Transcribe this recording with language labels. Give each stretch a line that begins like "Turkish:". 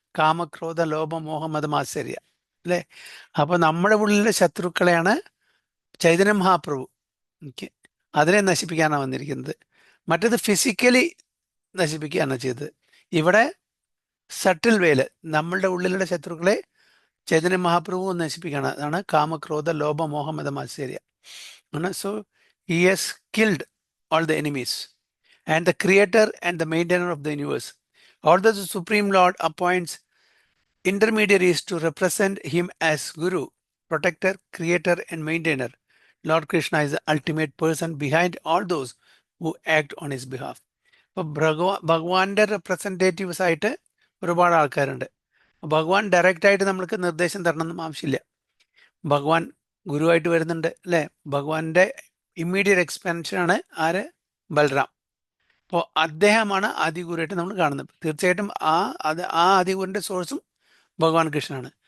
Malayalam: കാമക്രോധ ലോഭ മോഹ മതമാശ്ചര്യ അല്ലേ. അപ്പൊ നമ്മുടെ ഉള്ളിലെ ശത്രുക്കളെയാണ് ചൈതന്യ മഹാപ്രഭു അതിനെ നശിപ്പിക്കാനാണ് വന്നിരിക്കുന്നത്. മറ്റത് ഫിസിക്കലി നശിപ്പിക്കുകയാണ് ചെയ്തത്. ഇവിടെ സട്ടിൽ വേല് നമ്മളുടെ ഉള്ളിലുള്ള ശത്രുക്കളെ ചൈതന്യ മഹാപ്രഭു നശിപ്പിക്കുകയാണ്. അതാണ് കാമക്രോധ ലോഭ മോഹ മതമാശ്ചര്യ.
English: So he has killed all the enemies and the creator and the maintainer of the universe. Although the Supreme Lord appoints intermediaries to represent him as Guru, protector, creator and maintainer, Lord Krishna is the ultimate person behind all those who act on his behalf.
Malayalam: അപ്പോൾ ഭഗവാന്റെ representatives ആയിട്ട് ഒരുപാട് ആൾക്കാരുണ്ട്. ഭഗവാൻ direct ആയിട്ട് നമ്മൾക്ക് നിർദ്ദേശം തരണമെന്നും ആവശ്യമില്ല. ഭഗവാൻ ഗുരുവായിട്ട് വരുന്നുണ്ട് അല്ലേ. ഭഗവാന്റെ ഇമ്മീഡിയറ്റ് എക്സ്പാൻഷനാണ് ആര്? ബൽറാം. അപ്പോൾ അദ്ദേഹമാണ് ആദിഗുരുവായിട്ട് നമ്മൾ കാണുന്നത്. തീർച്ചയായിട്ടും ആ ആദിഗുരുവിൻ്റെ സോഴ്സും ഭഗവാൻ കൃഷ്ണനാണ്.